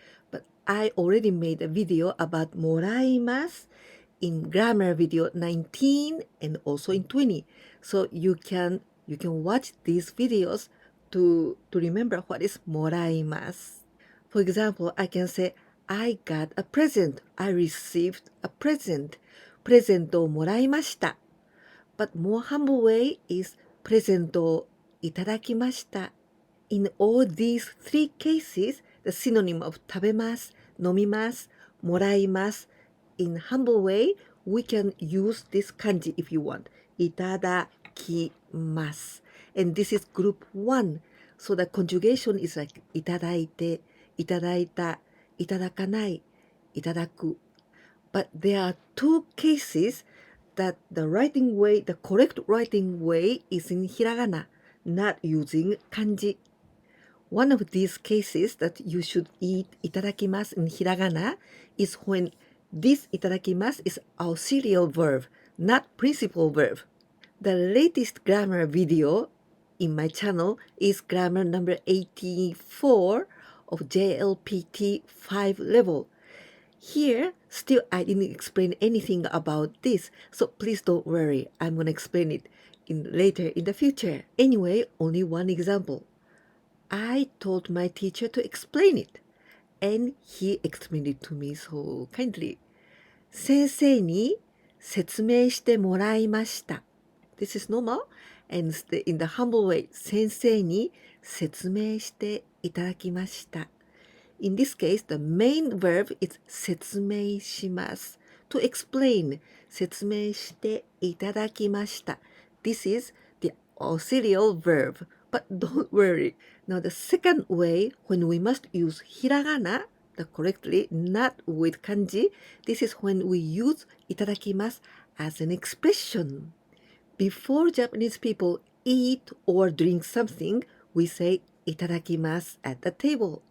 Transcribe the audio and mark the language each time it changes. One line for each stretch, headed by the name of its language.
English: But I already made a video about もらいます in grammar video 19 and also in 20. So you can watch these videos to remember what is もらいます. For example, I can say I got a present. I received a present.
Japanese: プレゼントをもらいました.
English: But more humble way is
Japanese: プレゼントをいただきました.
English: In all these three cases, the synonym of 食べます, 飲みます, もらいます. In humble way, we can use this kanji if you want. いただきます.And this is group 1. So the conjugation is like いただいて, いただいた, いただかない, いただく. But there are two cases that the correct writing way is in hiragana, not using kanji. One of these cases that you should eat itadakimasu in hiragana is when this itadakimasu is auxiliary verb, not principal verb. The latest grammar video in my channel is grammar number 84 of JLPT 5 level. Here, still I didn't explain anything about this, so please don't worry. I'm going to explain it later in the future. Anyway, only one example. I told my teacher to explain it, and he explained it to me so kindly.
Japanese: 先生に説明してもらいました.
English: This is normal, and in the humble way,
Japanese: 先生に説明していただきました.
English: In this case, the main verb is 説明します. To explain,
Japanese: 説明していただきました.
English: This is the auxiliary verb, but don't worry. Now the second way, when we must use hiragana correctly, not with kanji, this is when we use いただきます as an expression. Before Japanese people eat or drink something, we say いただきます at the table.